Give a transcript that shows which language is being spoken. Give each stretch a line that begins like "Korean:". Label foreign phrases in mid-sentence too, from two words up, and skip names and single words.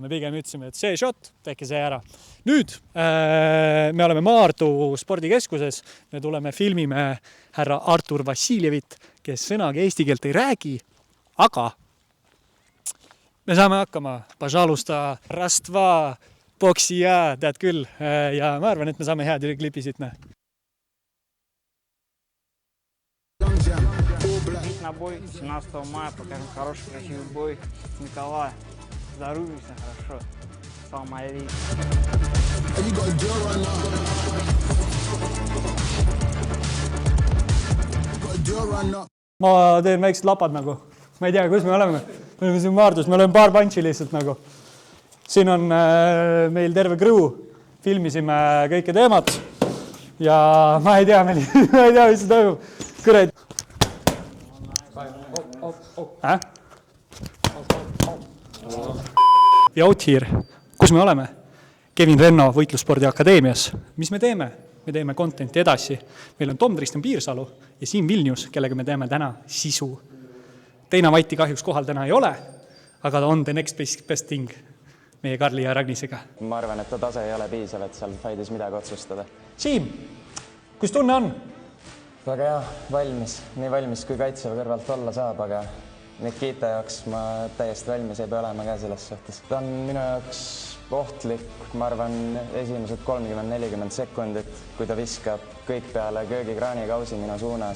Estonian: Me pigem ütlesime, et see shot, tehke see ära. Nüüd me oleme Maardu spordikeskuses. Me tuleme filmime härra Artur Vassiljevit, kes sõnagi eesti keelt ei räägi, aga me saame hakkama.
Russian: Пожалуйста, Раства, Боксия,
Estonian: tead küll. Ja ma arvan, et me saame head klipi siit.
Russian: На бой 17 мая покажем хороший, красивый бой Николая. Здоровьйся хорошо.
Arabic: سلام عليكم.
Estonian: Ma teen väiksed lapad nagu. Ma ei tea, kus me oleme. Me oleme siin Maardus, me oleme paar punchi lihtsalt nagu. Siin on meil terve crew. Filmisime kõike teemat. Ja ma ei tea, mis see toimub. Kõred. Ja
English: out here.
Estonian: Kus me oleme? Kevin Renno Võitlusspordi Akadeemias. Mis me teeme? Me teeme contenti edasi. Meil on Tom Tristan Piirsalu ja Siim Vilnius, kellega me teeme täna sisu. Teina Vaiti kahjuks kohal täna ei ole, aga ta on
English: the next best thing
Estonian: meie Karli ja Ragnisega. Ma arvan, et ta tase ei ole piisav, et seal faidis midagi otsustada. Siim, kus tunne on? Väga hea, valmis. Nii valmis, kui kaitseva kõrvalt olla saab, aga Nikita jaoks ma täiesti valmis ei pea olema ka selles suhtes. Ta on minu jaoks ohtlik, ma arvan, esimesed 30-40 sekundit, kui ta viskab kõik peale köögikraani kausi minu suunas.